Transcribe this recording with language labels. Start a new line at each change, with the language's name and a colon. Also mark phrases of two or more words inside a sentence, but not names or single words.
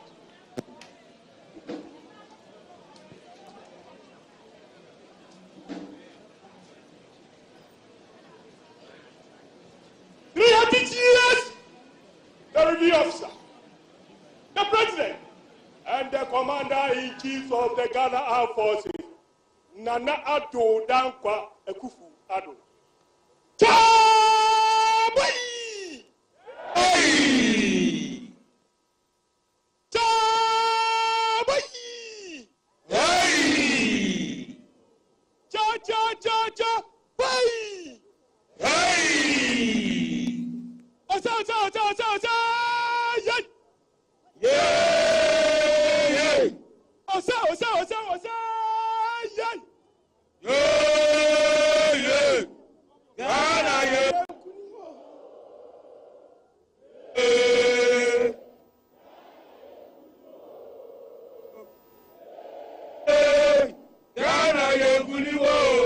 English: The review officer, the president, and the commander-in-chief of the Ghana Armed Forces, Nana Addo Dankwa Ekufu Addo. Chaboy! Hey! Chaboy! Hey! Cha cha cha cha! Hey! Hey! Osa osa osa osa osa! Yay! Yay! Osa osa osa osa! Yay! Yay! Ghana yay! Ghana yay kuliwo!